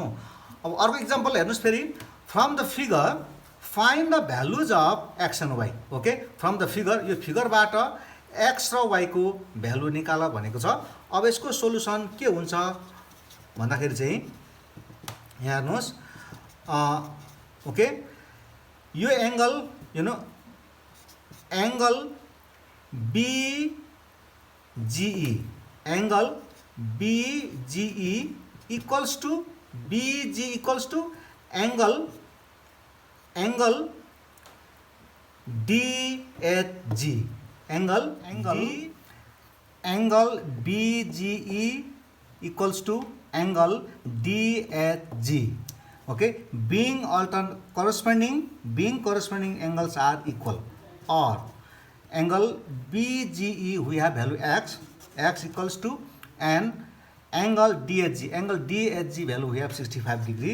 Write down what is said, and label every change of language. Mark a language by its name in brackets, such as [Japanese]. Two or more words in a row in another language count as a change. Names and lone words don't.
[Nepali] अब अर्को एक्जाम्पल हेर्नुस् फेरि, [English] from the figure find the values of x and y. [Nepali] ओके, [English] from the figure, [Nepali] यो फिगरबाट x र y को भ्यालु निकाल भनेको छ। अब यसको सोलुसन के हुन्छ भन्दाखेरि चाहिँ यहाँ हेर्नुस्, ओके, यो एंगल [English] angle BGE equals to BG equals to angle DHG, angle BGE equals to angle DHG. okay, being corresponding angles are equal, or angle BGE we have value x equals to, and angle DHG value we have 65 degree.